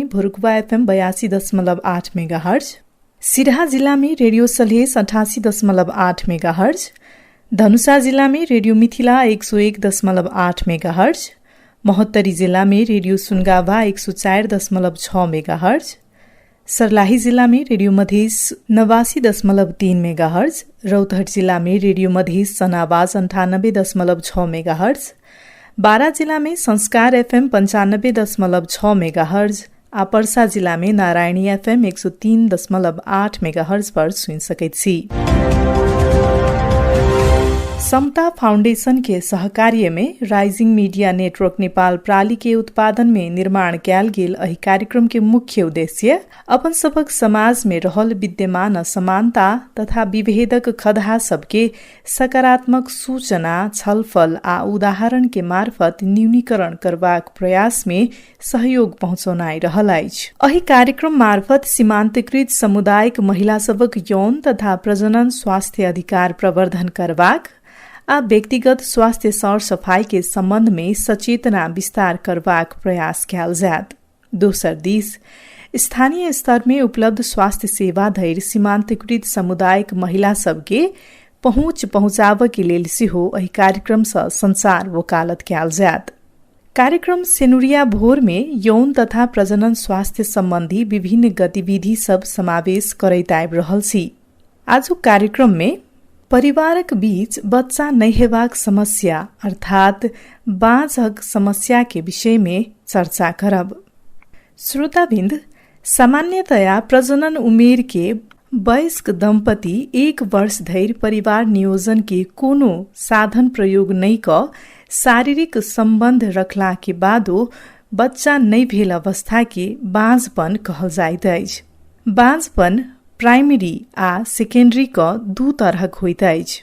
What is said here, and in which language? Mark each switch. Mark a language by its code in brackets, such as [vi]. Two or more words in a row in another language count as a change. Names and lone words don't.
[mai] भोरकुवा एफएम 82.8 मेगाहर्ज, सिराहा जिला में रेडियो सलहेस 88.8 मेगाहर्ज, धनुषा जिला में रेडियो मिथिला 101.8 मेगाहर्ज, महोत्तरी जिला में रेडियो सुनगावा 104.6 मेगाहर्ज, सर्लाही जिला में रेडियो मधेस 89.3 मेगाहर्ज, रौतहट जिला में रेडियो मधेस सनावाज 98.6 मेगाहर्ज, बारा जिला में संस्कार एफएम 95.6 मेगाहर्ज, आ पर्सा जिला में नारायणी एफएम 103.8 मेगाहर्ज पर सुन सकैत छी। समता फाउंडेशन के सहकार्य में राइजिंग मीडिया नेटवर्क नेपाल प्राली के उत्पादन में निर्माण कैल गेल एहि कार्यक्रम के मुख्य उद्देश्य अपन सबक समाज में रहल विद्यमान असमानता तथा विभेदक खदहा सबके सकारात्मक सूचना, छलफल आ उदाहरण के मार्फत न्यूनीकरण करबाक प्रयास में सहयोग पहुँचौनाइ रहल अछि। एहि कार्यक्रम मार्फत सीमांतकृत समुदायिक महिला सबक यौन तथा प्रजनन स्वास्थ्य अधिकार प्रवर्धन करबाक आ व्यक्तिगत स्वास्थ्य सर सफाई के संबंध में सचेतना विस्तार करबाक प्रयास कयल जायत। दोसर दिस स्थानीय स्तर में उपलब्ध स्वास्थ्य सेवा धरि सीमांतकृत समुदायिक महिला सबके पहुँच पहुँचाबय के लेल सेहो एहि कार्यक्रम सँ संसार वकालत कयल जायत। कार्यक्रम सेनुरिया भोर में यौन तथा प्रजनन स्वास्थ्य संबंधी विभिन्न गतिविधि सब समावेश करैत आबि रहल छी। आजुक कार्यक्रम में परिवारक बीच बच्चा नहीं हेबाक समस्या अर्थात बाँझक समस्या के विषय में चर्चा करब। श्रोताबिन्द, सामान्यतया प्रजनन उमेर के वयस्क दंपति 1 वर्ष धरि परिवार नियोजन के कोनो साधन प्रयोग नहीं क शारीरिक संबंध रखला के बादो बच्चा नहीं भेल अवस्था के बाँझपन कहल जाइत अछि। बाँझपन प्राइमरी आ सेकेंडरी क 2 तरहक होइत अछि।